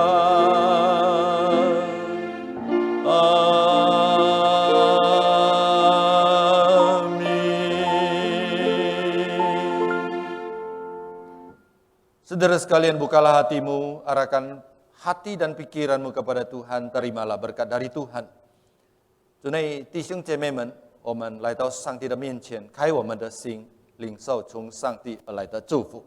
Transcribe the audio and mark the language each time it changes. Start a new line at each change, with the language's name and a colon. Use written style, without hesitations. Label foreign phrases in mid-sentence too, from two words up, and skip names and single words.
Indonesian: Saudara sekalian, bukalah hatimu, arahkan hati dan pikiranmu kepada Tuhan, terimalah berkat dari Tuhan.
Chinese: 主内弟兄姐妹们，我们来到上帝的面前，开我们的心，领受从上帝而来的祝福。